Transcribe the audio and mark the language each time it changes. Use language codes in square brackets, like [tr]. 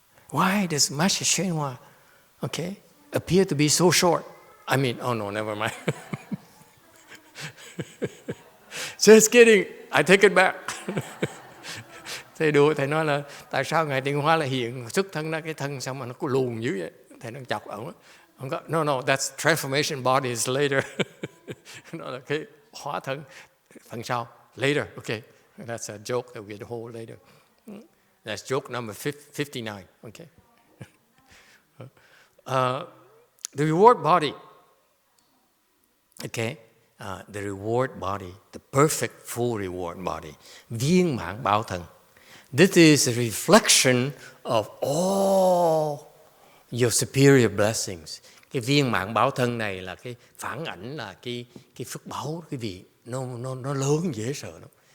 [en] Why does Master Hsuan Hua, appear to be so short? I mean, oh no, never mind. Just kidding, I take it back. [vi] Thầy đùa, thầy nói là tại sao Ngài Tịnh Hóa lại hiện xuất thân ra cái thân sao mà nó có luồn dữ vậy? Thầy đang chọc ổng. Ông có, [en] no, that's transformation body is later. [vi] Nó là cái hóa thân phần sau, later, okay. [en] That's a joke that we'll hold later. That's joke number 59, okay. The reward body, okay. The reward body, the perfect full reward body, viên mãn báo thân. This is a reflection of all your superior blessings. [vi] Cái viên mãn báo thân này là cái phản ảnh, là cái phước báu quý vị, nó lớn dễ sợ lắm.